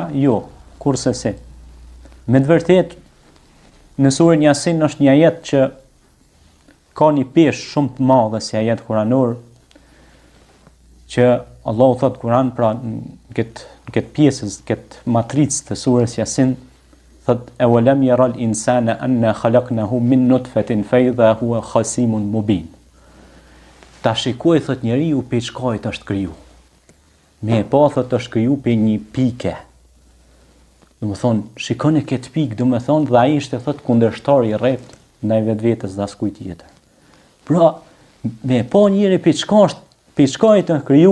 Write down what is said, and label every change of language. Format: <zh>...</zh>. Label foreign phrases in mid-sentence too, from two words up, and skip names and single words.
<sq>Jo, kurse se. Me të vërtetë, në surën Yasin është një ajet që ka një peshë shumë të madhe si ajet kuranor, që Allahu thot Kur'an, pra në këtë pjesës, këtë matricë të surës Yasin, thot e</sq> <ar>أولم ير الإنسان أنا خلقناه من نطفة فإذا هو خصيم مبين.</ar> <sq>Ta shikoj, thot, njeriu pe çkajt është kriju. Me e pa, thot, është kriju pe një pike. Do më thonë, shikoni këtë pikë, do më thonë, dhe ai ishte, thot, kundërshtar i rrept ndaj vetvetes dhe askujt tjetër. Pra, me e pa njëri pe çkajt është kriju.</sq>